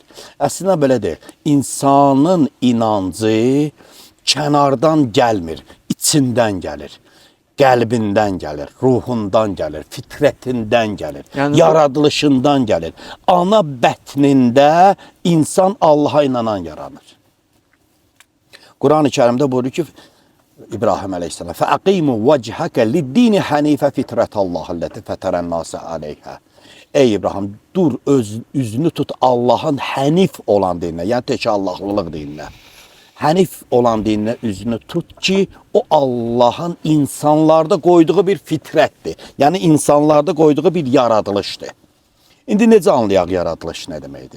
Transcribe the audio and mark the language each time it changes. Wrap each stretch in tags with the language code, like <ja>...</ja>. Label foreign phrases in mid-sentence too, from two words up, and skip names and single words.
<az>Əslində belədir, insanın inancı kənardan gəlmir, içindən gəlir, qəlbindən gəlir, ruhundan gəlir, fitrətindən gəlir, yəni, yaradılışından gəlir. Ana bətnində insan Allaha inanan yaranır. Quran-ı Kərimdə buyurur ki, İbrahim əleyhissalam,</az> <ar>فَأَقِيمُوا وَجْهَكَ لِلدِّينِ حَنِيفَ فِتْرَةَ اللّٰهِ الَّتِي فَتَرَ النَّاسَ عَلَيْهَا.</ar> <az>Ey İbrahim, dur, üzünü tut Allah'ın hənif olan dininə, yəni tək Allahlılıq dininə. Hənif olan dininə üzünü tut ki, o Allah'ın insanlarda qoyduğu bir fitrətdir. Yəni insanlarda qoyduğu bir yaradılışdır. İndi necə anlayaq yaradılış nə deməkdir?</az>